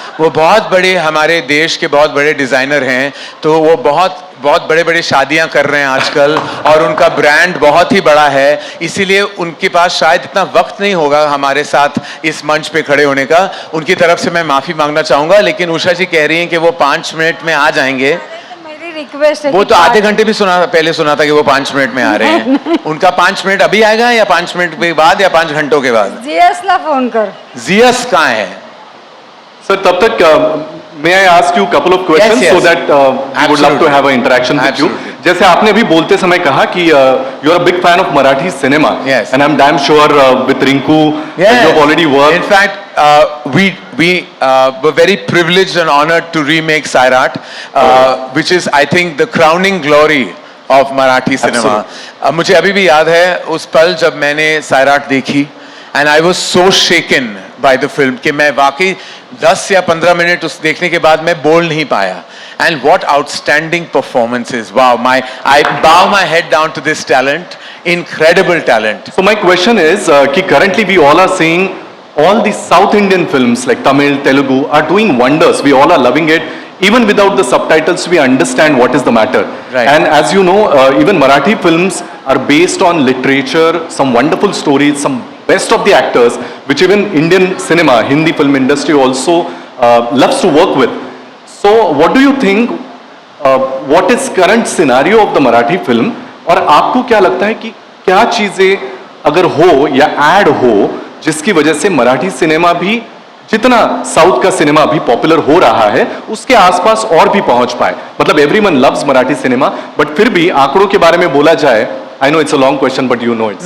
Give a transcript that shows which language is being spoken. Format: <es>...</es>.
<hi>वो बहुत बड़े हमारे देश के बहुत बड़े डिज़ाइनर हैं, तो वो बहुत बड़े बड़े शादियां कर रहे हैं आजकल, और उनका ब्रांड बहुत ही बड़ा है, इसीलिए उनके पास शायद इतना वक्त नहीं होगा हमारे साथ इस मंच पे खड़े होने का। उनकी तरफ से मैं माफ़ी मांगना चाहूँगा, लेकिन उषा जी कह रही हैं कि वो 5 मिनट में आ जाएंगे। मेरी रिक्वेस्ट है वो तो आधे घंटे भी पहले सुना था कि वो 5 मिनट में आ रहे हैं। उनका 5 मिनट अभी आएगा या 5 मिनट के बाद या 5 घंटों के बाद? जीएस ला फोन कर। जीएस कहाँ है? सर तब तक</hi> <en>may I ask you a couple of questions? Yes. So that we would love to have an interaction with you.</en> <hi>जैसे आपने अभी बोलते समय कहा कि</hi> <en>you are a big fan of Marathi cinema. Yes. And I'm damn sure with Rinku you have already worked. In fact, we were very privileged and honored to remake Sairat, which is I think the crowning glory of Marathi cinema.</en> <hi>मुझे अभी भी याद है उस पल जब मैंने Sairat देखी,</hi> <en>and I was so shaken by the film</en> <hi>कि मैं वाकई 10 या 15 मिनट उस देखने के बाद मैं बोल नहीं पाया।</hi> <en>And what outstanding performances! Wow, I bow my head down to this talent, incredible talent. So my question is कि currently we all are seeing all the South Indian films like Tamil, Telugu are doing wonders. We all are loving it. Even without the subtitles, we understand what is the matter. Right. And as you know, even Marathi films are based on literature, some wonderful stories, some best of the actors, which even Indian cinema, Hindi film industry also loves to work with. So what do you think, what is current scenario of the Marathi film?</en> <hi>और आपको क्या लगता है कि क्या चीजें अगर हो या ऐड हो जिसकी वजह से मराठी सिनेमा भी जितना साउथ का सिनेमा भी पॉपुलर हो रहा है उसके आसपास और भी पहुंच पाए?</hi> <en>मतलब everyone loves Marathi cinema, but</en> <hi>फिर भी आंकड़ों के बारे में बोला जाए,</hi> <en>I know it's a long question but you know it's.</en>